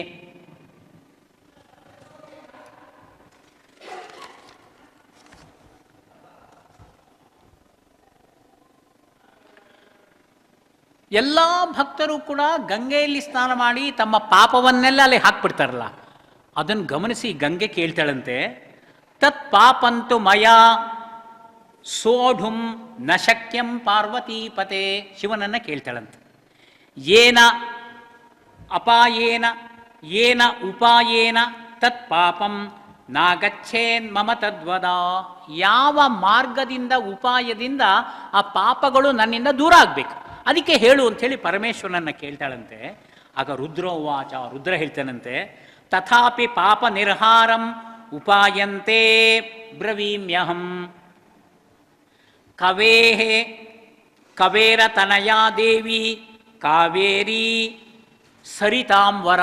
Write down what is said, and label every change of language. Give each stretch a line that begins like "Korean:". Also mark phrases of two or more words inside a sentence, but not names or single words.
Kannada: ಎಲ್ಲ ಭಕ್ತರು ಕೂಡ ಗಂಗೆಯಲ್ಲಿ ಸ್ನಾನ ಮಾಡಿ ತಮ್ಮ ಪಾಪವನ್ನೆಲ್ಲ ಅಲ್ಲಿ ಹಾಕ್ಬಿಡ್ತಾರಲ್ಲ, ಅದನ್ನು ಗಮನಿಸಿ ಗಂಗೆ ಕೇಳ್ತಾಳಂತೆ,
Sanskrit: ತತ್ ಪಾಪಂತು ಮಯಾ ಸೋಢುಂ ನ ಶಕ್ಯಂ ಪಾರ್ವತೀಪತೆ.
Kannada: ಶಿವನನ್ನು ಕೇಳ್ತಾಳಂತೆ,
Sanskrit: ಏನ ಅಪಾಯೇನ ಏನ ಉಪಾಯೇನ ತತ್ ಪಾಪಂ ನಾಗಚ್ಚೇನ್ ಮಮ ತದ್ವದ.
Kannada: ಯಾವ ಮಾರ್ಗದಿಂದ, ಉಪಾಯದಿಂದ ಆ ಪಾಪಗಳು ನನ್ನಿಂದ ದೂರ ಆಗಬೇಕು, ಅದಕ್ಕೆ ಹೇಳು ಅಂಥೇಳಿ ಪರಮೇಶ್ವರನನ್ನು ಕೇಳ್ತಾಳಂತೆ.
Sanskrit: ಆಗ ರುದ್ರೋವಾಚ,
Kannada: ರುದ್ರ ಹೇಳ್ತಾನಂತೆ,
Sanskrit: ತಥಾಪಿ ಪಾಪ ನಿರ್ಹಾರಂ ಉಪಾಯಂತೆ ಬ್ರವೀಮ್ಯಹಂ ಕವೇಹೇ ಕವೇರತನಯಾ ದೇವಿ ಕಾವೇರಿ ಸರಿತಾಂವರ.